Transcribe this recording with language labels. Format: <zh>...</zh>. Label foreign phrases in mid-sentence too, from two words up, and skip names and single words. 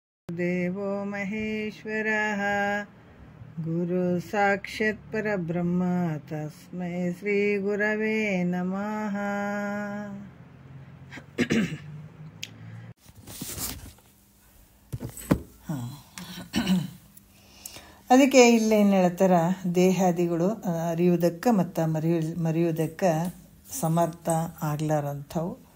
<sa>ದೇವೋ ಮಹೇಶ್ವರಃ ಗುರು ಸಾಕ್ಷಾತ್ ಪರಬ್ರಹ್ಮ ತಸ್ಮೈ ಶ್ರೀ ಗುರವೇ ನಮಃ.</sa> <kn>ಅದಕ್ಕೆ ಇಲ್ಲೇನು ಹೇಳ್ತಾರ, ದೇಹಾದಿಗಳು ಅರಿಯುವುದಕ್ಕೆ ಮತ್ತು ಮರೆಯುವುದಕ್ಕೆ ಸಮರ್ಥ ಆಗ್ಲಾರಂಥವು.</kn>